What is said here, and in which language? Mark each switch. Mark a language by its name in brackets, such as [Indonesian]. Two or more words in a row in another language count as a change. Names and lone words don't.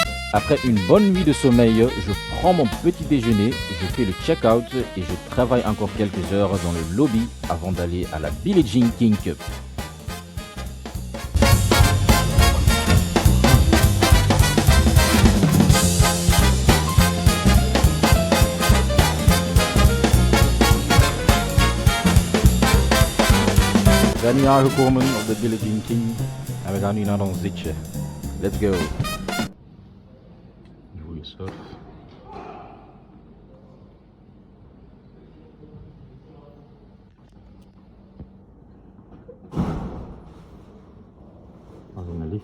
[French] Après une bonne nuit de sommeil, je prends mon petit déjeuner, je fais le check-out et je travaille encore quelques heures dans le lobby avant d'aller à la Billie Jean King Cup. [Dutch] We zijn nu aangekomen op de Billie Jean King en we gaan nu naar ons zitje. [English] Let's go. [Dutch] Goeie surf. Als een lift.